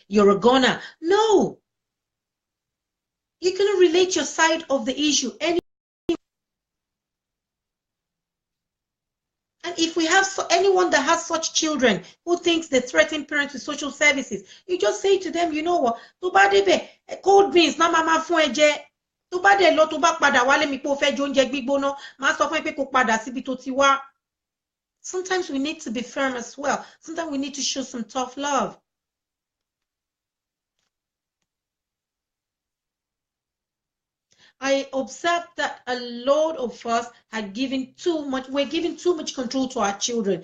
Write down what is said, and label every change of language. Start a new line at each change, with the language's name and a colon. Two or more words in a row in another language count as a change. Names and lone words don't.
English: You're a goner. No. You're going to relate your side of the issue. And if we have anyone that has such children who thinks they threaten parents with social services, you just say to them, you know what,
Yoruba: tó bá débẹ̀,
English: cold beans
Yoruba: na mama fún ẹ jẹ. Tó bá dé lọ, tó bá padà wálé mi pé ó fẹ́ jẹ oúnjẹ gbígbóná, má sọ fún ẹ pé kó padà síbi tó ti wá.
English: Sometimes we need to be firm as well. Sometimes we need to show some tough love. I observed that a lot of us had given we're giving too much control to our children.